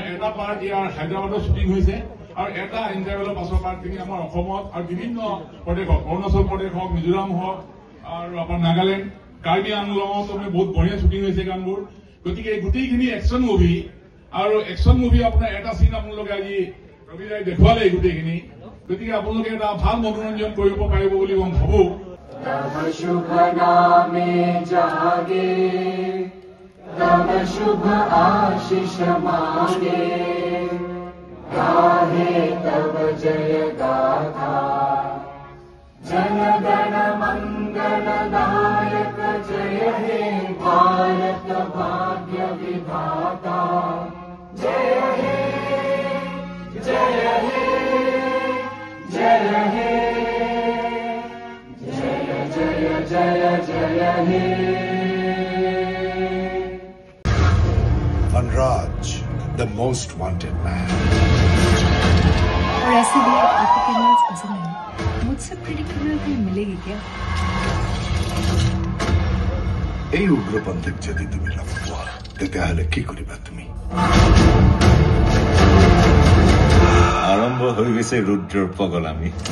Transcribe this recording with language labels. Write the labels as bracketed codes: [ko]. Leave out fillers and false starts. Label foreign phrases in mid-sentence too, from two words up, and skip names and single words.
[as] এটা পাৰ্ট ইয়াৰ হায়দৰাবাদত শ্বুটিং হৈছে আৰু এটা ইণ্টাৰভেলৰ পাছৰ পাৰ্টখিনি আমাৰ অসমত আৰু বিভিন্ন প্ৰদেশ হওক অৰুণাচল প্ৰদেশ হওক মিজোৰাম হওক আৰু আপোনাৰ নাগালেণ্ড কাৰ্বি আংলঙত বহুত বঢ়িয়া শ্বুটিং হৈছে গানবোৰ গতিকে এই গোটেইখিনি একশ্যন মুভি আৰু একশ্যন মুভি আপোনাৰ এটা চিন আপোনালোকে আজি ৰবিদাই দেখুৱালে গোটেইখিনি গতিকে আপোনালোকে এটা ভাল মনোৰঞ্জন কৰিব পাৰিব বুলি মই ভাবো [bn] শুভ নামে জাগে তব শুভ আশীষ মাঙ্গে গাহে তব জয় গাথা জন গণ মঙ্গল দায়ক জয় হে ভারত ভাগ্য বিধাতা জয় হে জয় হে জয় হে জয় জয় হে [en] Vanraj, the most wanted man. [hi] और ऐसे भी आपको क्रिमिनल्स पसंद है मुझसे [en] pretty criminal [hi] कोई मिलेगी क्या [as] এই উগ্ৰপন্থীক যদি তুমি লগ পোৱা তেতিয়াহ'লে কি কৰিবা তুমি আৰম্ভ হৈ গৈছে ৰুদ্ৰৰ পগলামি